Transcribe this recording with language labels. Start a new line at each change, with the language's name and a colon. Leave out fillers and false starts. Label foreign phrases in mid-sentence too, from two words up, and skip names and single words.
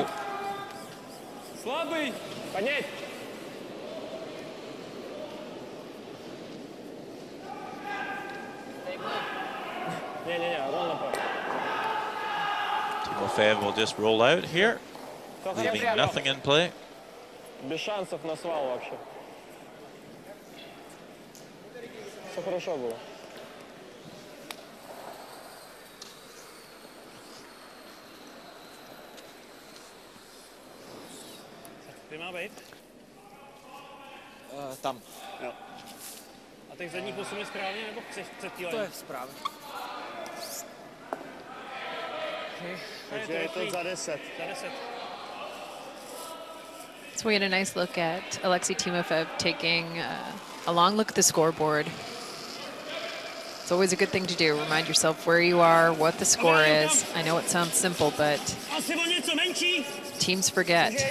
Czech: Slabý! Поднять!
English: Timofeyev will just roll out here, leaving nothing in play.
Russian: Без шансов на свал вообще. Все хорошо было.
Czech: Kde má být? Tam. Jo. A těch zadních posunul správně, nebo chceš týle? To je správně. Takže je to za 10. Za 10.
English: So we had a nice look at Alexei Timofeyev taking a long look at the scoreboard. It's always a good thing to do. Remind yourself where you are, what the score is. I know it sounds simple, but teams forget.